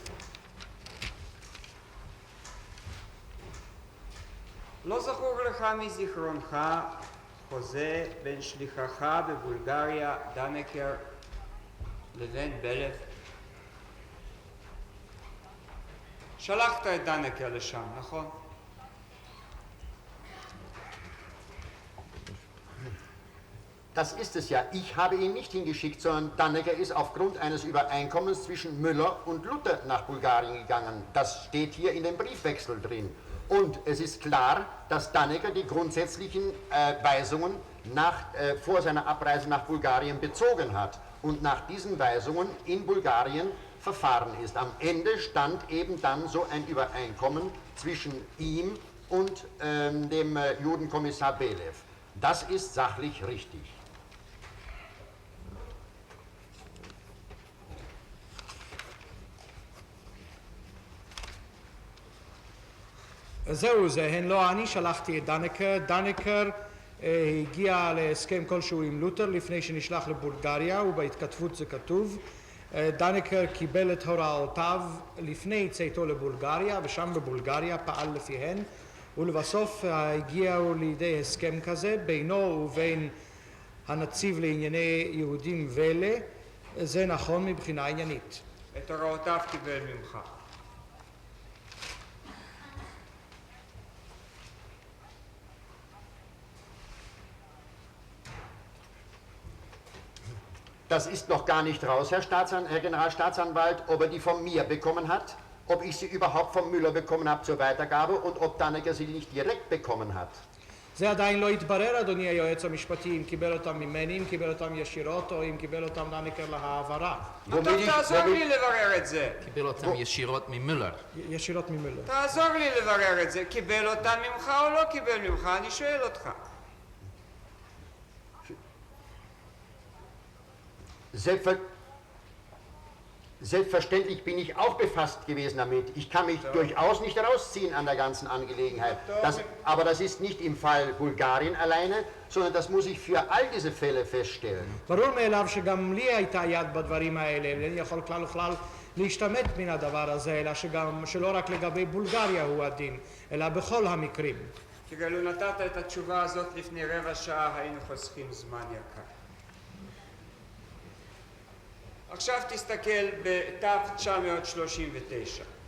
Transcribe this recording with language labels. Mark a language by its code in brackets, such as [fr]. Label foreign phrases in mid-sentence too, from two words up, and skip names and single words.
[he] לא זכור לך מזיכרונך חוזה בין שליחך בבולגריה דנקר לבין בלב? שלחת את דנקר לשם, נכון? [de] Das ist es ja. Ich habe ihn nicht hingeschickt, sondern Dannecker ist aufgrund eines Übereinkommens zwischen Müller und Luther nach Bulgarien gegangen. Das steht hier in dem Briefwechsel drin. Und es ist klar, dass Dannecker die grundsätzlichen Weisungen vor seiner Abreise nach Bulgarien bezogen hat und nach diesen Weisungen in Bulgarien verfahren ist. Am Ende stand eben dann so ein Übereinkommen zwischen ihm und dem Judenkommissar Belew. Das ist sachlich richtig. [he] זהו זה, הן לא אני שלחתי את דנקר. דנקר הגיע להסכם כלשהו עם לותר לפני שנשלח לבולגריה, ובהתכתבות זה כתוב. דנקר קיבל את הוראותיו לפני צאתו לבולגריה, ושם בבולגריה פעל לפיהן, ולבסוף הגיעו לידי הסכם כזה בינו ובין הנציב לענייני יהודים ואלה. זה נכון מבחינה עניינית. את הוראותיו קיבל ממך. [de] Das ist noch gar nicht raus, Herr Generalstaatsanwalt, ob er die von mir bekommen hat, ob ich sie überhaupt von Müller bekommen habe zur Weitergabe und ob Dannecker sie nicht direkt bekommen hat. [he] זה עדיין לא התברר, אדוני היועץ המשפטי, אם קיבל אותם ממני, אם קיבל אותם ישירות, או אם קיבל אותם דנקר להעברה. אתה תעזור לי לברר את זה. קיבל אותם ישירות ממולר. ישירות ממילא. תעזור לי לברר את זה. קיבל אותם ממך או לא קיבל ממך? אני שואל אותך. [de] Selbstverständlich bin ich auch befasst gewesen damit. Ich kann mich durchaus nicht rausziehen an der ganzen Angelegenheit. Aber das ist nicht im Fall Bulgarien alleine, sondern das muss ich für all diese Fälle feststellen. [he] ברור מאליו שגם לי הייתה יד בדברים האלה, ואני יכול כלל וכלל להשתמט מן הדבר הזה, אלא שלא רק לגבי בולגריה הוא הדין, אלא בכל המקרים. תראה, לו נתת את התשובה הזאת לפני רבע שעה, היינו חוסכים זמן יקר. עכשיו תסתכל ב-939.